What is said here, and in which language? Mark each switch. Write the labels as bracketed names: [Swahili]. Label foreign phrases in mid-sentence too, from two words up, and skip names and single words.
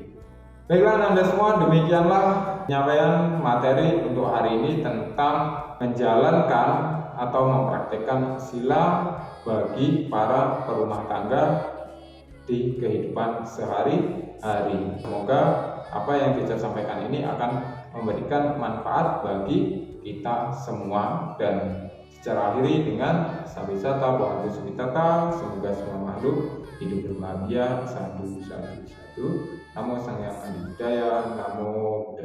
[Indonesian] Baiklah Anda semua, demikianlah penyampaian materi untuk hari ini tentang menjalankan atau mempraktikkan sila bagi para perumah tangga di kehidupan sehari-hari. Semoga apa yang kita sampaikan ini akan memberikan manfaat bagi kita semua, dan secara akhiri dengan [Pali] sabisata bohantu subitata, [Indonesian] semoga semua makhluk hidup berbahagia. [Pali] Sadu, sadu, sadu. [Indonesian] Namo Sang Hyang Adi Budaya, Namo